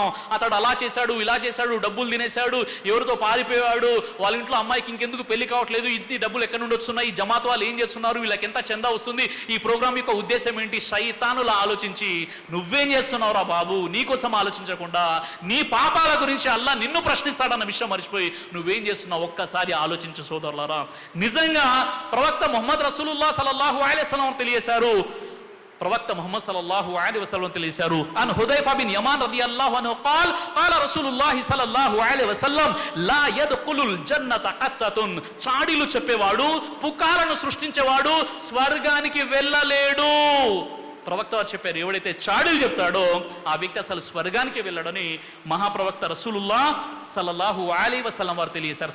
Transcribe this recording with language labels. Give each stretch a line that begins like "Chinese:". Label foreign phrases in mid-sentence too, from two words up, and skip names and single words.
Telugu: అతడు అలా చేశాడు, ఇలా చేశాడు, డబ్బులు తినేశాడు, ఎవరితో పారిపోయాడు, వాళ్ళ ఇంట్లో అమ్మాయికి ఇంకెందుకు పెళ్లి కావట్లేదు, ఇన్ని డబ్బులు ఎక్కడి నుండి వస్తున్నాయి, ఈ జమాత్ వాళ్ళు ఏం చేస్తున్నారు, వీళ్ళకి ఎంత చందా వస్తుంది, ఈ ప్రోగ్రామ్ యొక్క ఉద్దేశం ఏంటి, శైతానులా ఆలోచించి నువ్వేం చేస్తున్నావురా బాబు, నీకోసం ఆలోచించకుండా నీ పాపాల గురించి అల్లా నిన్ను ప్రశ్నిస్తాడన్న విషయం మర్చిపోయి నువ్వేం చేస్తున్నావు ఒక్కసారి ఆలోచించు. సోదరులారా, నిజంగా ప్రవక్త ముహమ్మద్
Arabic: رسول الله صلى الله عليه وسلم
Telugu: తెలియజేశారు.
Arabic: ప్రవక్త ముహమ్మద్ صلى الله عليه وسلم తెలియజేశారు, عن حذيفة بن اليمان رضي الله عنه قال قال رسول الله صلى الله عليه وسلم لا يدخل الجنة قتات,
Telugu: చాడీలు చెప్పేవాడు, పుకారను సృష్టించేవాడు స్వర్గానికి వెళ్ళలేడు. ప్రవక్త వారు చెప్పారు, ఎవడైతే చాడీలు చెప్తాడో ఆ వ్యక్తి అసలు స్వర్గానికి వెళ్ళడని మహాప్రవక్త
Arabic: رسول الله صلى الله عليه وسلم
Telugu: వారు తెలియజేశారు.